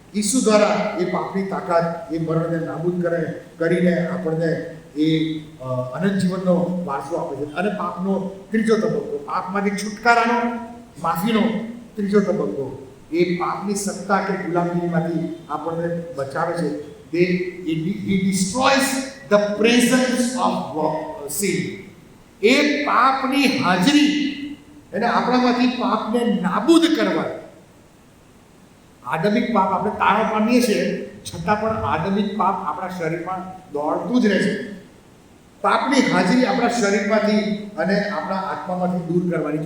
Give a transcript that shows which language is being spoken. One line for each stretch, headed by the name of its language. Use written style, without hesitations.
Gujarati: ઈસુ દ્વારા એ પાપની તાકાત, એ મરણને નાબૂદ કરીને આપણને એ અનંત જીવનનો વારસો આપે છે. અને પાપનો ત્રીજો તબક્કો, પાપમાંથી છુટકારાનો, માફીનો ત્રીજો તબક્કો, એ પાપની સત્તા કે ગુલામીમાંથી આપણને બચાવે છે.
English: He destroys the presence of sin.
Gujarati: એ પાપની હાજરી, એને આપણામાંથી પાપને નાબૂદ કરવા. આદમિક પાપ આપણે તારણ પામીએ છીએ, છતાં પણ આદમિક પાપ આપણા શરીરમાં દોડતું જ રહે છે. પાપની હાજરી આપણા શરીરમાંથી અને આપણા આત્મામાંથી દૂર કરવાની.